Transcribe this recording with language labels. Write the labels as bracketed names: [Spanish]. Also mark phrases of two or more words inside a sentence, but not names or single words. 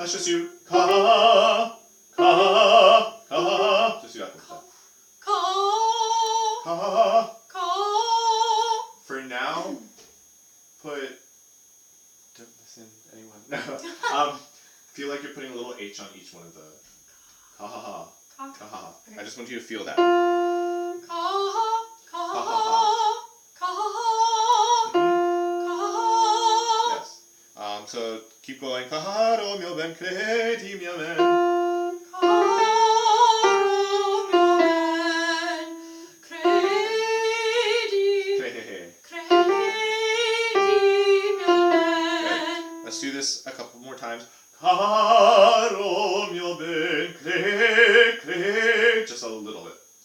[English] Let's just do Just do that one time. For now, don't listen to anyone. No. Feel like you're putting a little H on each one of the ka-ha-ha. Ka-ha-ha. I just want you to feel that. Yes. So keep going. Kaharo myoben kredi myoben. Let's do this a couple more times. Just a little bit.